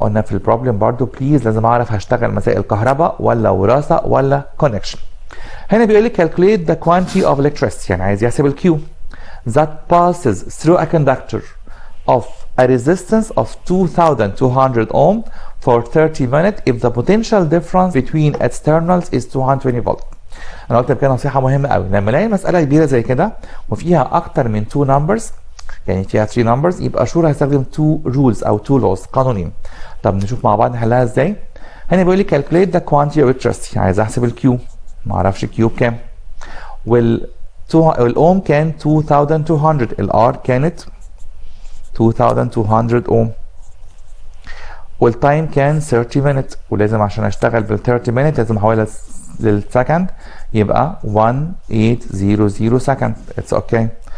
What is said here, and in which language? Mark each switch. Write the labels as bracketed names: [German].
[Arabic] قلنا في البروبلم برضو بليز لازم اعرف هشتغل مسائل كهرباء ولا وراثه ولا connection. هنا بيقول لي [English] calculate the quantity of electricity، [Arabic] يعني عايز يحسب الكيو [English] that passes through a conductor of a resistance of 2200 ohm for 30 minutes if the potential difference between its terminals is 220 volt. [Arabic] انا قلت كده نصيحه مهمه قوي، لما الاقي مساله كبيره زي كده وفيها اكتر من 2 numbers، يعني فيها 3 numbers، يبقى شور هستخدم 2 rules او 2 laws، قانونين. طب نشوف مع بعض نحلها ازاي. هنا بيقول لي calculate the quantity of electricity، عايز احسب الكيو، ما اعرفش الكيو بكام، والاوم كان 2200، الار كانت 2200 اوم، والتايم كان 30 minutes، ولازم عشان اشتغل بال 30 minutes لازم احولها للسكند، يبقى 1800 سكند. اتس اوكي.